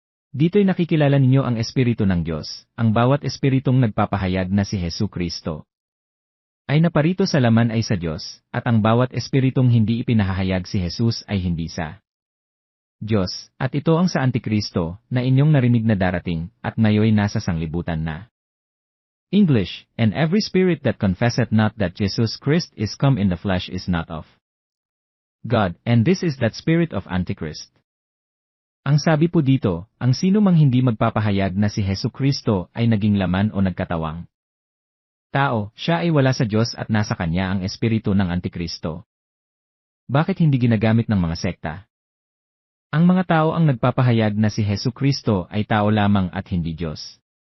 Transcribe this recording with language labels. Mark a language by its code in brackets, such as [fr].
[tl] Dito'y nakikilala ninyo ang espiritu ng Diyos, ang bawat espiritong nagpapahayag na si Hesukristo ay naparito sa laman ay sa Diyos, at ang bawat espiritong hindi ipinahahayag si Jesus ay hindi sa Diyos, at ito ang sa Antikristo, na inyong narinig na darating, at ngayoy nasa sanglibutan na. [en] English, and every spirit that confesseth not that Jesus Christ is come in the flesh is not of God, and this is that spirit of Antichrist. [tl] Ang sabi po dito, ang sino mang hindi magpapahayag na si Hesukristo ay naging laman o nagkatawang tao, siya ay wala sa Diyos at nasa kanya ang espiritu ng Antikristo. Bakit hindi ginagamit ng mga sekta? Ang mga tao ang nagpapahayag na si Hesukristo ay tao lamang at hindi Diyos.